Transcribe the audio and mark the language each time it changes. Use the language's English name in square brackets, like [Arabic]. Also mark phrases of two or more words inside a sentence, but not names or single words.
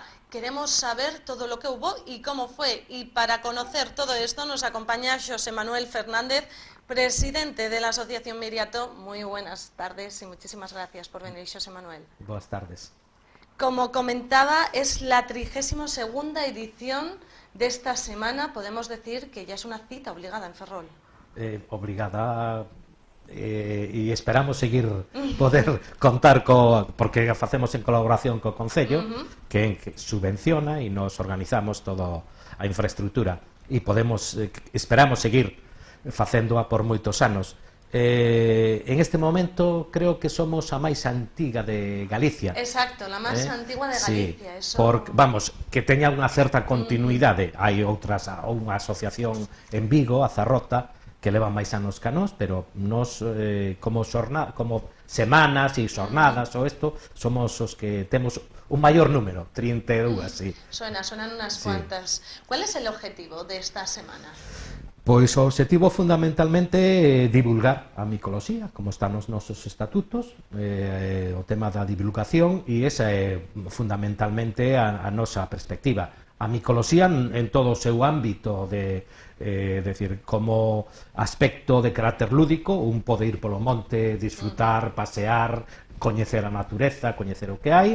[Spanish] Queremos saber todo lo que hubo y cómo fue. Y para conocer todo esto nos acompaña José Manuel Fernández, presidente de la Asociación Viriato. Muy buenas tardes y muchísimas gracias por venir, José Manuel. Buenas tardes. Como comentaba, es la 32ª edición de esta semana. Podemos decir que ya es una cita obligada en Ferrol. [Galician] Obligada e esperamos seguir poder contar porque facemos en colaboración co Concello, que subvenciona e nos organizamos toda a infraestructura e esperamos seguir facéndoa por moitos anos. [Spanish] En este momento creo que somos [Galician] a máis antiga [Spanish] de Galicia. Exacto, la máis antigua de Galicia. [Galician] Sí, vamos, que teña unha certa continuidade. Hai outras, unha asociación en Vigo, a Zarrota, que leva máis anos que nós, pero nós como semanas e xornadas ou isto, somos os que temos un maior número, 32, sí. [Spanish] Suenan unas cuantas. ¿Cuál es el objetivo de esta semana? [Galician] Pois o objetivo fundamentalmente é divulgar a micoloxía, como están os nosos estatutos, o tema da divulgación, e esa é fundamentalmente a nosa perspectiva. A micoloxía en todo o seu ámbito, decir, como aspecto de carácter lúdico, un pode ir polo monte, disfrutar, pasear, coñecer a natureza, coñecer o que hai.